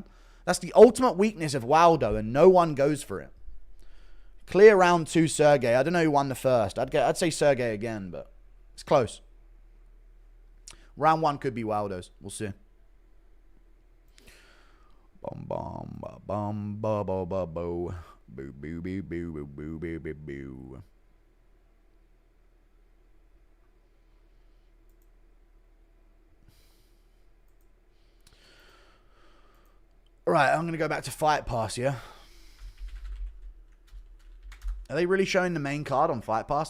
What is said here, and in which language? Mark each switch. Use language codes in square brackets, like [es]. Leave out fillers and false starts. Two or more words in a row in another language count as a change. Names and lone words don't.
[en] That's the ultimate weakness of Waldo, and no one goes for it. Clear round 2, Sergey. I don't know who won the first. I'd say Sergey again, but it's close. Round 1 could be Waldo's. We'll see. Bum bum ba bum ba ba ba bo. Boo boo boo boo boo boo boo boo boo. Right, I'm gonna go back to Fight Pass, yeah? Are they really showing the main card on Fight Pass?